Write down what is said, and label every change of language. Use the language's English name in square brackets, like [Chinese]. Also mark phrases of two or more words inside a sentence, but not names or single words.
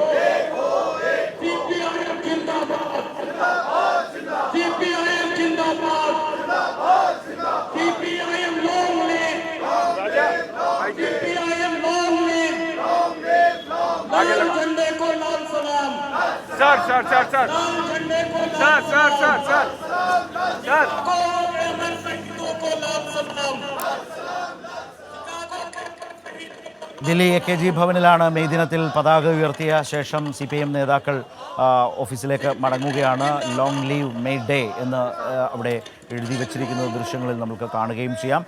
[Hindi] CPIM जिंदाबाद, CPIM जिंदाबाद, CPIM [English] long live, [Hindi] CPIM [English] long live, [Hindi] लाल झंडे को लाल सलाम, सर लाल झंडे को सर [Malayalam] ദില്ലി KG ഭവനിലാണ് മെയ് ദിനത്തിൽ പതാക ഉയർത്തിയ ശേഷം CPM നേതാക്കൾ ഓഫീസിലേക്ക് മടങ്ങുകയാണ്. [English] long live May Day [Malayalam] എന്ന് അവിടെ എഴുതി വച്ചിരിക്കുന്ന ദൃശ്യങ്ങളിൽ നമുക്ക് കാണുകയും ചെയ്യാം.